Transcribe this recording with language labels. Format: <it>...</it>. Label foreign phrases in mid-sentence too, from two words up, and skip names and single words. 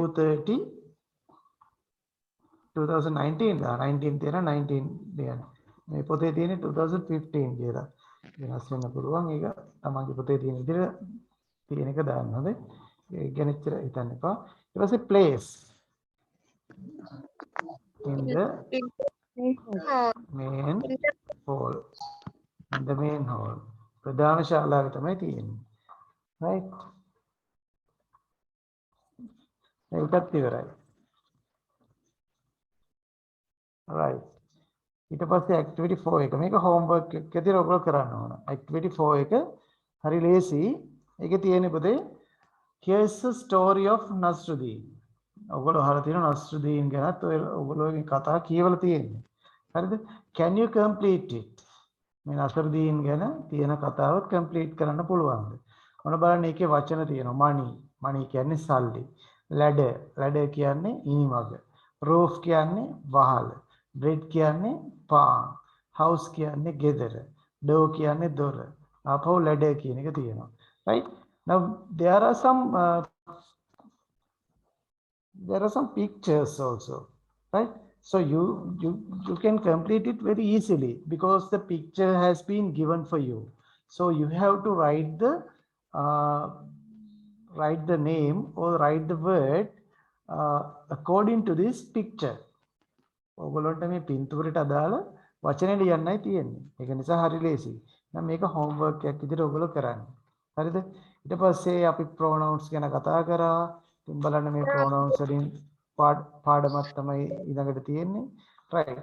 <si>2:30 2019 දා 19 තියෙන 19 දෙන මේ පොතේ තියෙන 2015 කියලා වෙනස් වෙන්න පුළුවන් ඒක තමන්ගේ පොතේ තියෙන විදිහට තියෙන එක දාන්න හොඳයි ඒක ගැන ඉතර හිතන්න එපා ඊට පස්සේ</si> <en>place in the main hall in the main hall</en> <si>ප්‍රධාන ශාලාවේ තමයි තියෙන්නේ right ඒකත් ඉවරයි right ඊට පස්සේ activity 4 එක මේක homework එක විදිහට ඔයගොල්ලෝ කරන්න ඕන activity 4 එක හරි ලේසි ඒකේ තියෙන්නේ පුතේ</si> <en>here's the story of Nasruddin</en> <si>ඔයගොල්ලෝ අහලා තියෙනවා Nasruddin ගැනත් ඔයගොල්ලෝ මේ කතාව කියවලා තියෙන්නේ හරිද</si> <en>can you complete it</en> <si>මේ Nasruddin ගැන තියෙන කතාව complete කරන්න පුළුවන්ද මොන බලන්න ඒකේ වචන තියෙනවා money කියන්නේ සල්ලි ladder කියන්නේ ඊමග roof කියන්නේ වහල bread කියන්නේ පාන් house කියන්නේ ගෙදර door කියන්නේ දොර ආපහු ladder කියන එක තියෙනවා</si> <en>right now there are some pictures also right so you can complete it very easily because the picture has been given for you so you have to write the name or write the word according to this picture</en> <si>ඔයගොල්ලන්ට මේ පින්තූරයට අදාළ වචන ලියන්නයි තියෙන්නේ. ඒක නිසා හරි ලේසි. දැන් මේක homework එකක් විදිහට ඔයගොල්ලෝ කරන්න. හරිද? ඊට පස්සේ අපි pronouns ගැන කතා කරා. ඉතින් බලන්න මේ pronouns වලින් පාඩමක් තමයි ඊළඟට තියෙන්නේ. right.</si>